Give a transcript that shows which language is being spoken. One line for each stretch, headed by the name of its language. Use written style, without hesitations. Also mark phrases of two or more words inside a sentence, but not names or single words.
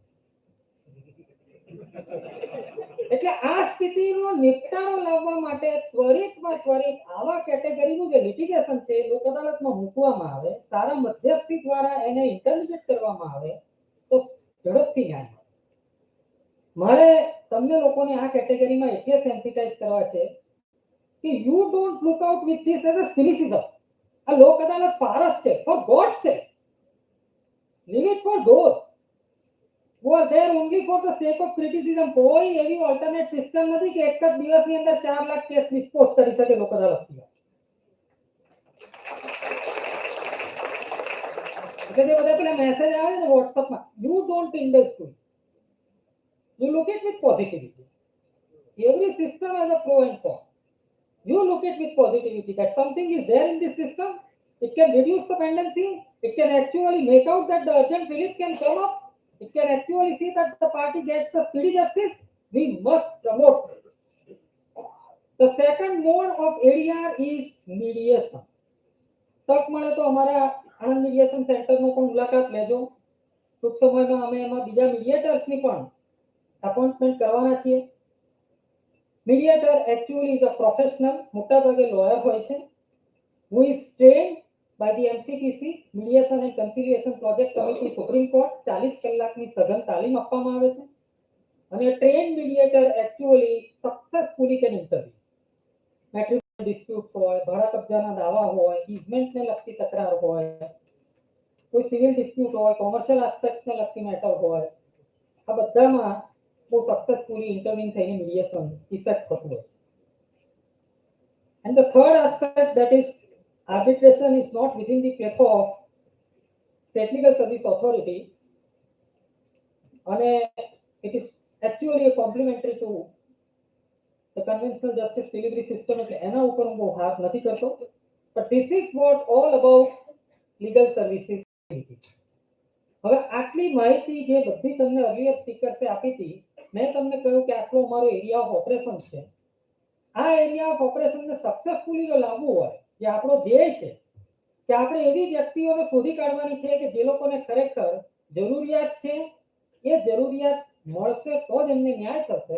Gujarati: એટલે આ સ્થિતિનો નિપટારો લાવવા માટે ત્વરિતમાં ત્વરિત આવા કેટેગરીનું જે લિટિગેશન છે લોક અદાલતમાં મૂકવામાં આવે, સારા મધ્યસ્થી દ્વારા એને ઇન્ટરલિગેટ કરવામાં આવે તો ઝડપથી ન્યાય મળે. મારે તમને લોકોને આ કેટેગરીમાં એટલે સેન્સિટાઇઝ કરવા છે કે
English: you don't look out with this as a cynicism.
Gujarati: આ લોક અદાલત ફારસ છે,
English: for God's sake leave it for those who are there only for the sake of criticism.
Gujarati: કોઈ એવી ઓલ્ટરનેટ સિસ્ટમ નથી કે એક જ દિવસની અંદર 4 લાખ કેસ ડિસ્પોઝ કરી શકે લોક અદાલત સિવાય. એટલે જે બધા પેલા મેસેજ આવે ને વોટ્સઅપમાં,
English: you don't indulge to, you look it with positivity. every system has a pro and con. You look at with positivity that something is there in this system. It can reduce the pendency. It can actually make out that the urgent relief can come up. It can actually see that the party gets the speedy justice. We must promote this. The second mode of ADR is mediation.
Gujarati: તક મળે તો અમારા આણંદ મીડિયેશન સેન્ટરનો પણ મુલાકાત લેજો. ટૂંક સમયમાં અમે એમાં બીજા મીડિયેટર્સની પણ અપોઇન્ટમેન્ટ કરવાના છીએ.
English: mediator actually is a professional,
Gujarati: મોટાભાગે લોયર હોય છે,
English: who is trained by the MCPC Mediation and Conciliation Project Committee Supreme Court.
Gujarati: 40 કલાકની સઘન તાલીમ આપવામાં આવે છે અને
English: train mediator actually successfully can interview. matrimonial disputes
Gujarati: હોય, ભાડા કબજાના દાવા હોય, ઇઝમેન્ટને લગતી તકરાર હોય, કોઈ
English: civil dispute
Gujarati: હોય,
English: commercial aspects
Gujarati: લગતી મેટર હોય, આ બધામાં બહુ
English: successfully interview
Gujarati: થઈને
English: mediation effect
Gujarati: થતું હોય.
English: And the third aspect, that is arbitration, is not within the platform of State Legal Service Authority, and it is actually a complementary to the conventional justice delivery system.
Gujarati: એટલે એના ઉપર હું બહુ હાથ નથી કરતો.
English: But this is what all about legal services.
Gujarati: હવે આટલી માહિતી જે બધી તમને
English: earlier speakers
Gujarati: આપી હતી, મેં તમને કહ્યું કે આટલો અમારો
English: area of operation
Gujarati: છે. આ
English: area of operation
Gujarati: સક્સેસફુલી જો લાવવું હોય, જે આપણો ધ્યેય છે કે આપણે એવી વ્યક્તિઓને શોધી કાઢવાની છે કે જે લોકોને ખરેખર જરૂરિયાત છે, એ જરૂરિયાત મળશે તો જ એમને ન્યાય થશે.